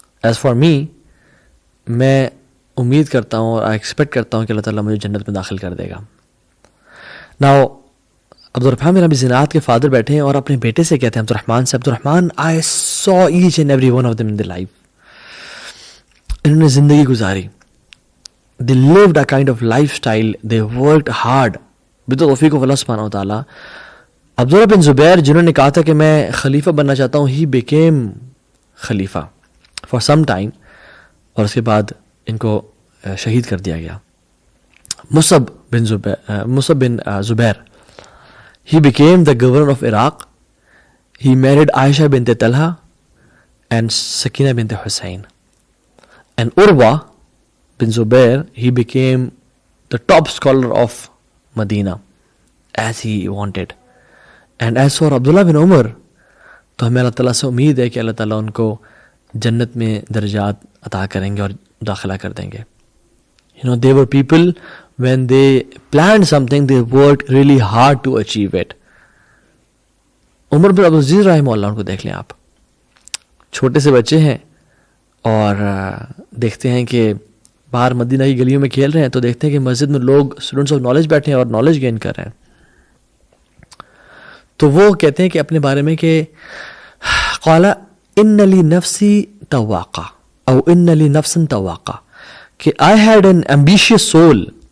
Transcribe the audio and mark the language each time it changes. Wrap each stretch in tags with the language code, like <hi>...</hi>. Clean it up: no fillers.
<en>as for me,</en> <ur>میں امید کرتا ہوں اور ایکسپیکٹ کرتا ہوں کہ اللہ تعالیٰ مجھے جنت میں داخل کر دے گا. Now عبد الرحمن بن ابی زناد کے فادر بیٹھے ہیں اور اپنے بیٹے سے کہتے ہیں عبد الرحمن سے, عبد الرحمن</ur> <en>I saw each and every one of them in their life.</en> <ur>انہوں نے زندگی گزاری,</ur> <en>they lived a kind of lifestyle, they worked hard with the توفیق of Allah سبحانہ وتعالیٰ.</en> <ur>عبداللہ بن زبیر جنہوں نے کہا تھا کہ میں خلیفہ بننا چاہتا ہوں,</ur> <en>he became خلیفہ for some time,</en> <ur>اور اس کے بعد ان کو شہید کر دیا گیا.</ur> <en>Musab bin Zubair he became the governor of Iraq. He married Aisha bint Talha and Sakina bint Hussein. And Urwa bin Zubair, he became the top scholar of Medina as he wanted. And as for Abdullah bin Umar,</en> <ur>تو ہمیں اللہ تعالیٰ سے امید ہے کہ اللہ تعالیٰ ان کو جنت میں درجات عطا کریں گے اور داخلہ کر دیں گے.</ur> <en>You know, they were people, when they planned something, they worked really hard to achieve it.</en> <ur>عمر بن عبدالعزیز رحمہ اللہ ان کو دیکھ لیں آپ, چھوٹے سے بچے ہیں اور دیکھتے ہیں کہ باہر مدینہ کی گلیوں میں کھیل رہے ہیں تو دیکھتے ہیں کہ مسجد میں لوگ اسٹوڈنٹس آف نالج بیٹھے ہیں اور نالج گین کر رہے ہیں. تو وہ کہتے ہیں کہ اپنے بارے میں کہ</ur> <ar>قال ان لی نفسی تواقع او ان لی نفسا تواقع,</ar> <ur>کہ</ur> <en>I had an ambitious soul.</en>